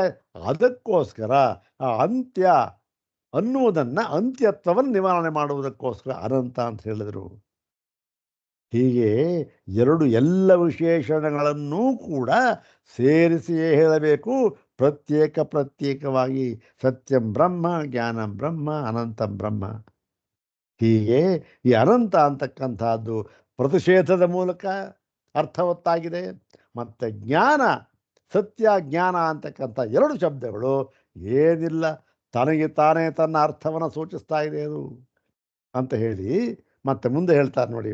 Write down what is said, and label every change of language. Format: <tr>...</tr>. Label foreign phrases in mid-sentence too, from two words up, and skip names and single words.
<kn>ಅದಕ್ಕೋಸ್ಕರ ಆ ಅಂತ್ಯ ಅನ್ನುವುದನ್ನು ಅಂತ್ಯತ್ವವನ್ನು ನಿವಾರಣೆ ಮಾಡುವುದಕ್ಕೋಸ್ಕರ ಅನಂತ ಅಂತ ಹೇಳಿದರು. ಹೀಗೆ ಎಲ್ಲ ವಿಶೇಷಣಗಳನ್ನೂ ಕೂಡ ಸೇರಿಸಿಯೇ ಹೇಳಬೇಕು, ಪ್ರತ್ಯೇಕವಾಗಿ.</kn> <sa>ಸತ್ಯಂ ಬ್ರಹ್ಮ, ಜ್ಞಾನಂ ಬ್ರಹ್ಮ, ಅನಂತಂ ಬ್ರಹ್ಮ.</sa> <kn>ಹೀಗೆ ಈ ಅನಂತ ಅಂತಕ್ಕಂಥದ್ದು ಪ್ರತಿಷೇಧದ ಮೂಲಕ ಅರ್ಥವತ್ತಾಗಿದೆ. ಮತ್ತು ಜ್ಞಾನ, ಸತ್ಯ ಜ್ಞಾನ ಅಂತಕ್ಕಂಥ ಎರಡು ಶಬ್ದಗಳು ಏನಿಲ್ಲ, ತನಗೆ ತಾನೇ ತನ್ನ ಅರ್ಥವನ್ನು ಸೂಚಿಸ್ತಾ ಇದೆ ಅದು ಅಂತ ಹೇಳಿ ಮತ್ತೆ ಮುಂದೆ ಹೇಳ್ತಾರೆ ನೋಡಿ.</kn>